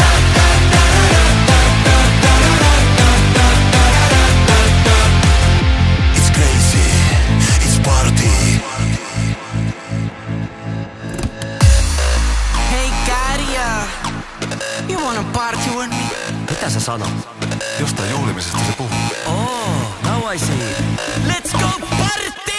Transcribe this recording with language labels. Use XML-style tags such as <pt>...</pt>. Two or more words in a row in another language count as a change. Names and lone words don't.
<en>It's crazy. It's party. Hey Karia, you wanna party with me?</en> <fi>Mitä sä sanot? Jostain juhlimisesta se puhuu.</fi> <en>Oh, now I see. Let's go party!</en>